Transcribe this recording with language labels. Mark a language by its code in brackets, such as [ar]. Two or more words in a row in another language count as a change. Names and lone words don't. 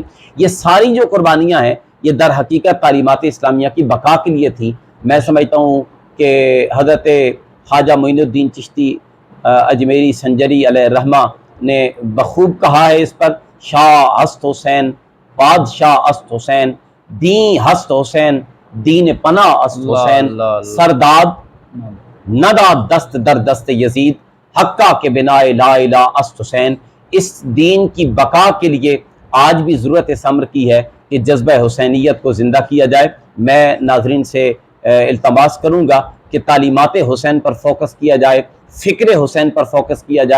[ur] یہ ساری جو قربانیاں ہیں یہ در حقیقت تعلیمات اسلامیہ کی بقا کے لیے تھی۔ میں سمجھتا ہوں کہ حضرت خواجہ معین الدین چشتی اجمیری سنجری علیہ الرحمہ نے بخوب کہا ہے اس پر، [fa] شاہ ہست حسین بادشاہ است حسین، دین ہست حسین دین پناہ است حسین، سرداد نداد دست در دست یزید، حقہ کے بنا لا الہ است حسین۔ [ur] اس دین کی بقا کے لیے آج بھی ضرورت اس امر کی ہے کہ جذبہ حسینیت کو زندہ کیا جائے۔ میں ناظرین سے التماس کروں گا کہ تعلیمات حسین پر فوکس کیا جائے، فکر حسین پر فوکس کیا جائے۔